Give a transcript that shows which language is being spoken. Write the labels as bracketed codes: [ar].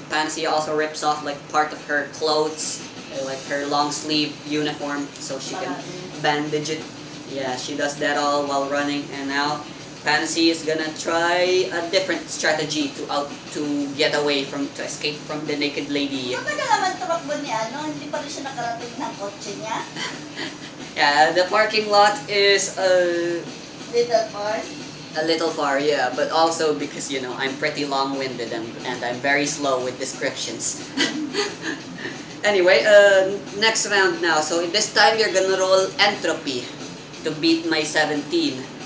[en] Pansy also rips off like part of her clothes, like her long sleeve uniform, so she can bandage it. Yeah, she does that all while running. And now Pansy is gonna try a different strategy to get away to escape from the naked lady. [tl] Matagal naman tumakbo ni hindi pa rin siya nakarating ng kotse niya. [en] Yeah, the parking lot is Little far. a little far, yeah, but also because I'm pretty long-winded and I'm very slow with descriptions. Anyway, next round now. So this time you're gonna roll entropy to beat my 17.